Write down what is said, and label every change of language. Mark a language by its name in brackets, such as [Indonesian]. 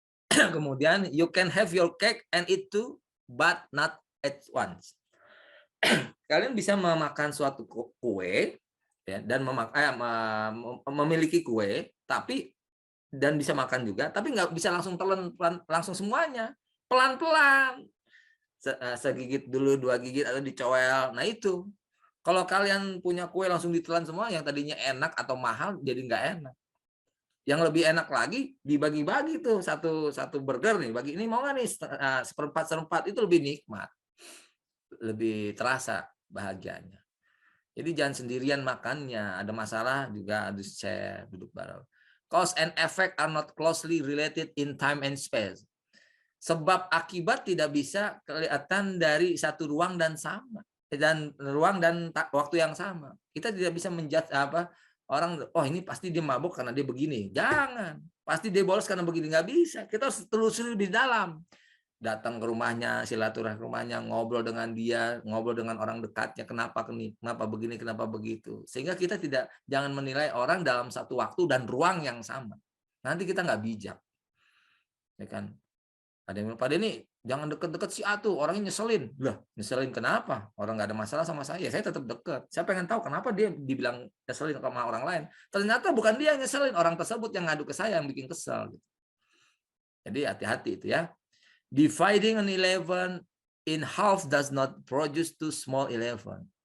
[Indonesian] Kemudian [English] you can have your cake and eat too, but not at once. [Indonesian] Kalian bisa memakan suatu kue ya, dan memiliki kue, tapi dan bisa makan juga, tapi nggak bisa langsung telan langsung semuanya, pelan-pelan, segigit dulu, 2 gigit atau dicowel. Nah itu, kalau kalian punya kue langsung ditelan semua, yang tadinya enak atau mahal jadi nggak enak. Yang lebih enak lagi dibagi-bagi tuh, satu burger nih, bagi ini mau nggak nih, seperempat itu lebih nikmat, lebih terasa bahagianya. Jadi jangan sendirian makannya, ada masalah juga harus share, duduk bareng. [English] Cause and effect are not closely related in time and space. [Indonesian] Sebab akibat tidak bisa kelihatan dari satu ruang dan sama, dan ruang dan waktu yang sama. Kita tidak bisa menjudge Orang, oh ini pasti dia mabuk karena dia begini. Jangan. Pasti dia bolos karena begini. Nggak bisa. Kita harus telusuri lebih dalam. Datang ke rumahnya, silaturahmi ke rumahnya, ngobrol dengan dia, ngobrol dengan orang dekatnya, kenapa begini, kenapa begitu. Sehingga kita jangan menilai orang dalam satu waktu dan ruang yang sama. Nanti kita nggak bijak. Ya kan? Ada yang bilang, Pak Denny, jangan deket-deket si A tuh, orangnya nyeselin. Lah, nyeselin kenapa? Orang nggak ada masalah sama saya tetap deket. Saya pengen tahu kenapa dia dibilang nyeselin sama orang lain. Ternyata bukan dia yang nyeselin, orang tersebut yang ngadu ke saya yang bikin kesel. Jadi hati-hati itu ya. [English] Dividing an 11 in half does not produce two small 11.